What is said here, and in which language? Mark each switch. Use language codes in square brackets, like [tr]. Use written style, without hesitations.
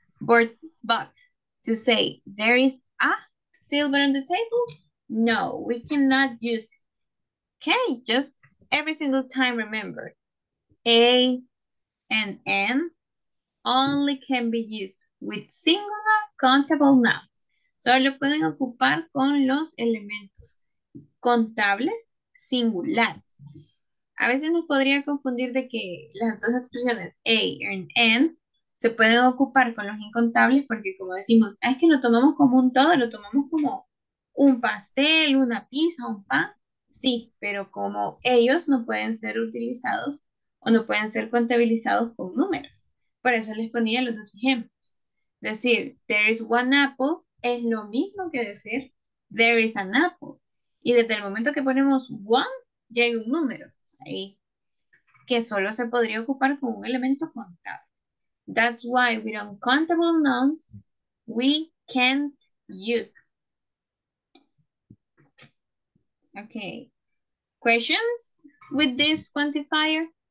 [en] But to say there is a silver on the table, no, we cannot use it. Okay, just every single time remember, A and N only can be used with singular countable nouns. [es] Solo lo pueden ocupar con los elementos contables singulares. A veces nos podría confundir de que las dos expresiones A y N se pueden ocupar con los incontables porque como decimos, es que lo tomamos como un todo, lo tomamos como un pastel, una pizza, un pan. Sí, pero como ellos no pueden ser utilizados o no pueden ser contabilizados con números. Por eso les ponía los dos ejemplos. Decir, [en] there is one apple [es] es lo mismo que decir, [en] there is an apple. [es] Y desde el momento que ponemos one, ya hay un número ahí que solo se podría ocupar con un elemento contable. [en] That's why with uncountable nouns, we can't use. Okay. Questions with this quantifier?